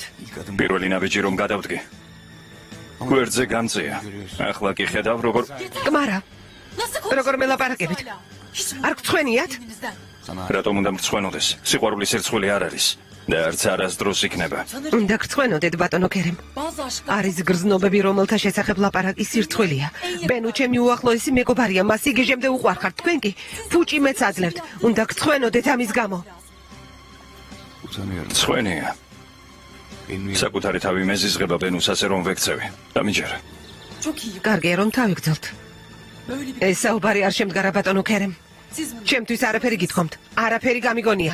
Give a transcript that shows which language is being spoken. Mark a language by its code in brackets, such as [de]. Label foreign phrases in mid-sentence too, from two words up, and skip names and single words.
[ka] პირველი ნაბიჯი რომ გადავდგე. გვერდზე გამწია. ახლა კი ხედავ როგორ კმარა, როგორ მელაპარაკებით? არ გწვენიათ? რატომ უნდა მრცხვენოდეს? სიყვარულის ერცხვილი არ არის და არც არასდროს იქნება. უნდა გწვენოდეთ ბატონო ქერემ. [tr] bazı aşklar. [ka] არის გრძნობები, რომელთა შესახებ ლაპარაკი სირცხვილია. ბენუ ჩემი უახლოესი მეგობარია, მას იგეჟემდე უყვარხართ, თქვენ კი ფუჭი მეც აძლევთ. უნდა გწვენოდეთ ამის გამო. მრცხვენია. საკუთარი თავი მეზიზღება ბენუს ასე რომ ვექცევი. დამიჯერა. [tr] Çok iyi. [ka] კარგია რომ თავი გძელთ. [tr] Böyle bir [ka] ეს საუბარი არ შემდგარა ბატონო ქერემ. [tr] siz bunu [ka] ჩემთვის არაფერი გითხოვთ. არაფერი გამიგონია.